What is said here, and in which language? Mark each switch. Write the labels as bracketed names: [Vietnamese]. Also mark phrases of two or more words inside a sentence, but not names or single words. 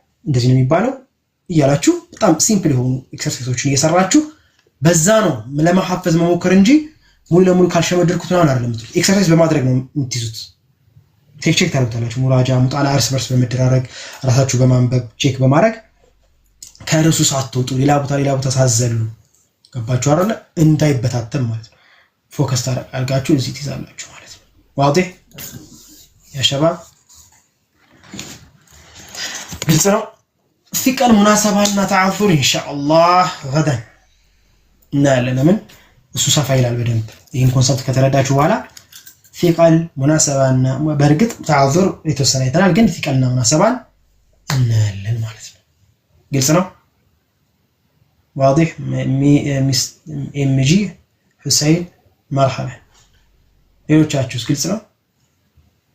[Amharic] ነው የሚባለው እያላችሁ በጣም ሲምፕል የሆኑ ኤክሰርሳይሶችን እየሰራችሁ በዛ ነው ለማሐፈዝ መሞከር እንጂ ሙሉ ለሙሉ ካልሸመደርኩት ነው አይደለም የምትሉት ኤክሰርሳይዝ በማድረግ ነው የምትይዙት ቼክ ታደርጋላችሁ ሙራጃ ሙጣላ እርስ በርስ በመደራረግ ራሳችሁ በማንበብ ቼክ በማድረግ ከርሱ ሳትወጡ ሌላ ቦታ ሳዘሉ ገባችሁ አይደል እንዳይበታተም ማለት ነው ፎከስ ታደርጋችሁ እዚህ ትይዛላችሁ ማለት ነው [Arabic] واضح يا شباب [Amharic] ግልጽ ነው [Arabic] ثقل مناسبة تعذر إن شاء الله غدا لمن [Amharic] እሱ ሰፋ ይላል በደንብ ይሄን ኮንሰፕት ከተረዳችሁ በኋላ [Arabic] ثقل مناسبة [Amharic] በርግጥ تعذر የተወሰነ ይተናል ግን ثقልና مناسبة እናያለን ማለት ነው ግልጽ ነው واضح MG حسين مرحبا ሌሎቻችሁስ ግልጽ ነው